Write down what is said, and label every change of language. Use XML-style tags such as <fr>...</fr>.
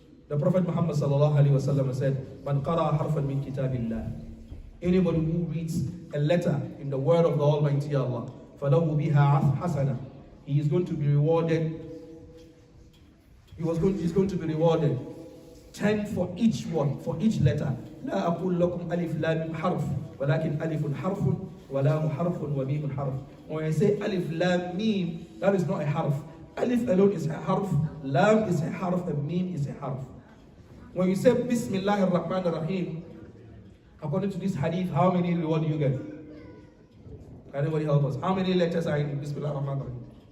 <en>The Prophet Muhammad sallallahu alaihi wasallam said,</en> <ar>"Man qara'a harfan min kitabillah."</ar> <en>Anybody who reads a letter in the word of the Almighty Allah,</en> <ar>فَلَهُ بِهَا حَسَنًا,</ar> <en>he is going to be rewarded. He's going to be rewarded 10 for each one, for each letter.</en> <ar>لا أقول لكم ألف لام حرف ولكن ألف حرف ولام حرف وميم حرف.</ar> <en>When I say</en> <ar>ألف لام ميم,</ar> <en>that is not a harf. Alif alone is a harf, lam is a harf, and mim is a harf. When you say Bismillah ar-Rahman ar-Rahim, according to this hadith, how many reward do you get? Can anybody help us? How many letters are in Bismillah ar-Rahman ar-Rahim?</en>